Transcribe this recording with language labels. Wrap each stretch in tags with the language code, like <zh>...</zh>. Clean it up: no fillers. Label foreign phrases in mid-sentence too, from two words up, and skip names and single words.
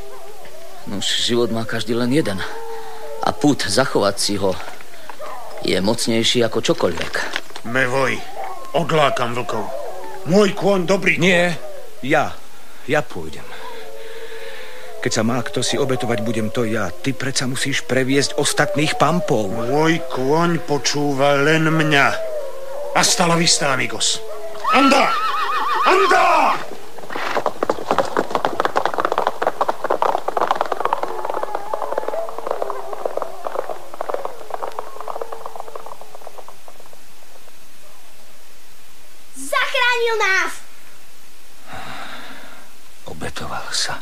<sk>Nuž, život má každý len jeden. A pút zachovať si ho je mocnejší ako čokoľvek. Mevoj, odlákam vlkov. Môj kôň dobrý. Nie, ja pôjdem. Keď sa má kto si obetovať, budem to ja. Ty predsa musíš previesť ostatných pampov. Môj kôň počúva len mňa.</sk> <es>Hasta la vista, amigos. Anda! Anda!</es> <sk>Zachránil nás! Obetoval sa.</sk>